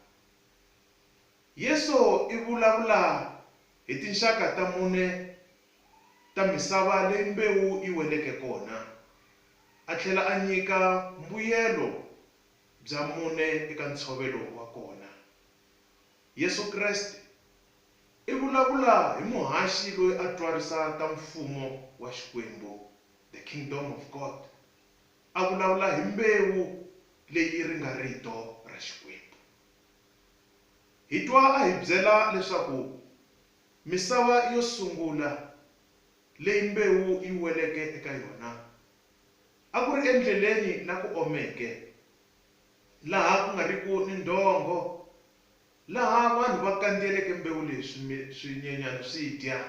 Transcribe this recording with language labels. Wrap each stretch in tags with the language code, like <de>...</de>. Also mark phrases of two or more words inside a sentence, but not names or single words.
<ts>Yesu i vulavula hi tinxaka ta 4 ta misava leyi mbewu yi weleke kona. A tlhela a nyika mbuyelo bya 4 eka ntshovelo wa kona. Yesu Kreste i vulavula hi muhaxi loyi a twarisaka mfumo wa Xikwembu,</ts> <en>the kingdom of God.</en> <ts>A vulavula hi mbewu leyi ri nga rito ra Xikwembu. Hi twa a hi byela leswaku misava yo sungula leyi mbewu yi weleke eka yona a ku ri endleleni la ku omeke, laha ku nga riku ni ndhongo, laha vanhu va kandziyeleke mbewu leyi swinyenyana swi dya.</ts>